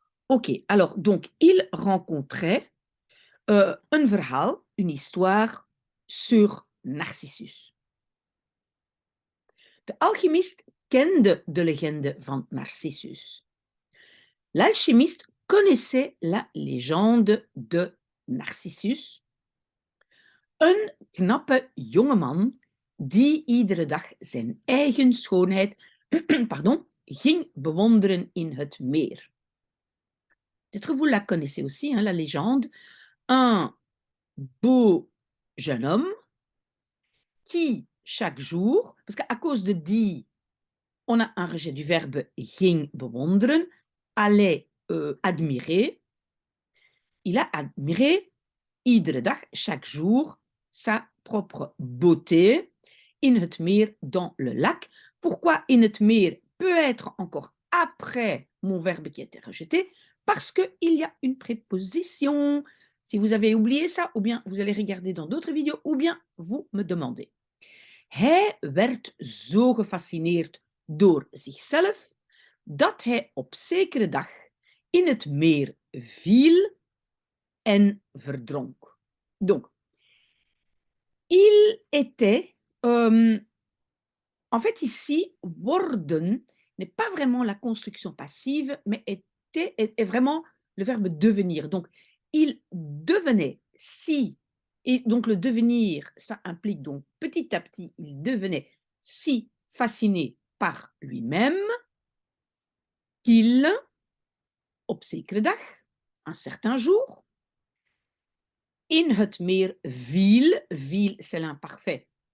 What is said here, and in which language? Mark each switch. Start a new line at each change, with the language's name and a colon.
French: OK, alors, donc, il rencontrait un verhaal, une histoire sur Narcissus.
Dutch: De alchimiste kende de legende van Narcissus.
French: L'alchimiste connaissait la légende de Narcissus.
Dutch: Een knappe jongeman die iedere dag zijn eigen schoonheid ging bewonderen in het meer.
French: Peut-être vous la connaissez aussi, hein, la légende. Un beau jeune homme qui, chaque jour, parce qu'à cause de die, on a un rejet du verbe
Dutch: ging bewonderen,
French: allait admirer. Il a admiré
Dutch: iedere dag,
French: chaque jour, sa propre beauté
Dutch: in het meer,
French: dans le lac. Pourquoi
Dutch: in het meer
French: peut être encore après mon verbe qui a été rejeté? Parce qu'il y a une préposition. Si vous avez oublié ça, ou bien vous allez regarder dans d'autres vidéos, ou bien vous me demandez.
Dutch: Hij werd zo gefascineerd door zichzelf dat hij op zekere dag in het meer viel en verdronk.
French: Donc, il était, en fait ici, worden n'est pas vraiment la construction passive, mais est vraiment le verbe devenir. Donc, il devenait si, et donc le devenir, ça implique donc petit à petit, il devenait si fasciné par lui-même qu'il,
Dutch: op zekere dag,
French: un certain jour,
Dutch: in het meer viel,
French: c'est l'imparfait